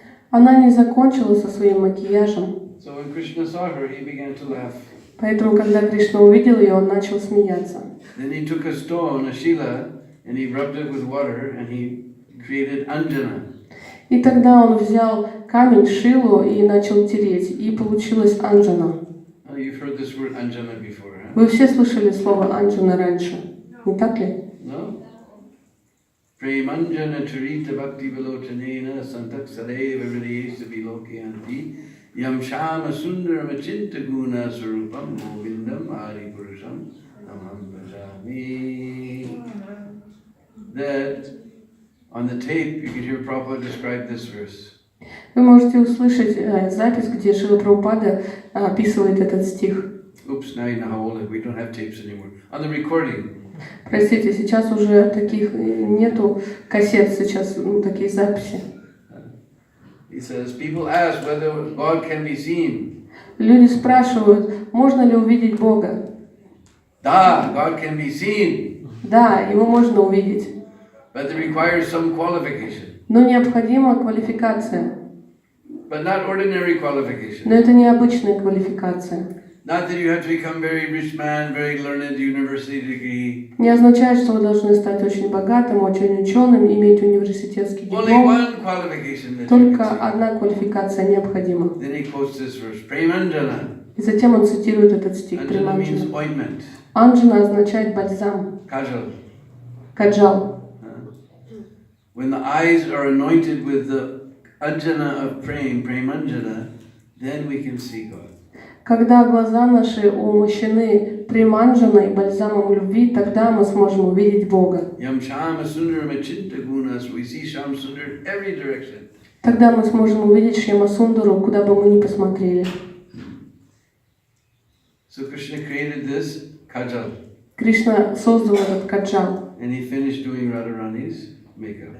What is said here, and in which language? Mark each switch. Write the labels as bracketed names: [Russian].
[Russian] Она не закончила со своим макияжем. [English] So when Krishna saw her, he began to laugh. [Russian] Поэтому, когда Кришна увидел ее, он начал смеяться. [English] Then he took a stone, a shila, and he rubbed it with water, and he created Anjana. [Russian] И тогда он взял камень, шилу и начал тереть, и получилась Анджана. [English] Oh, you've heard this word Anjana before, huh? [Russian] Вы все слышали слово Анджана раньше, не так ли? [English] No? [Sanskrit] Premanjana charita bhakti vilochanena santak sadeva hridayesa vilokyanti yam shama sundaram achinta guna sarupam govindam ari purusham namam bhajami. [English] That on the tape you can hear Prabhupada describe this verse. [Russian] Вы можете услышать запись, где Шрила Прабхупада описывает этот стих. [English] Oops, now you know how old we don't have tapes anymore. On the recording. [Russian] Простите, сейчас уже таких нету кассет, сейчас такие записи. [English] He says, people ask whether God can be seen. [Russian] Люди спрашивают, можно ли увидеть Бога? Da, [English] God can be seen. [Russian] Да, его можно увидеть. [English] But it requires some qualification. [Russian] Но необходима квалификация. [English] But not ordinary qualification. [Russian] Но это не обычная квалификация. [English] Not that you have to become very rich man, very learned, university degree. [Russian] Не означает, что вы должны стать очень богатым, очень ученым, иметь университетский [English] Only [Russian] диплом. [English] one qualification that you [Russian] Только [English] can see. [Russian] одна квалификация необходима. [English] Then he quotes this verse, Premanjana. [Russian] И затем он цитирует этот стих [English] Anjana means [Russian] Приманджана. [English] ointment. [Russian] Анджана означает бальзам, [English] Kajal. [Russian] каджал. [English] When the eyes are anointed with the ajana of Premanjana, then we can see God. [Russian] Когда глаза наши умощены приманджаной бальзамом любви, тогда мы сможем увидеть Бога. [Sanskrit] Yam Shama Sundaram Achinta Gunas, [English] we see Sham Sundar every direction. [Russian] Тогда мы сможем увидеть Шьямасундару, куда бы мы ни посмотрели. [English] So Krishna created this kajal. [Russian] Кришна создал этот каджал, [English] And he finished doing Radharani's makeup.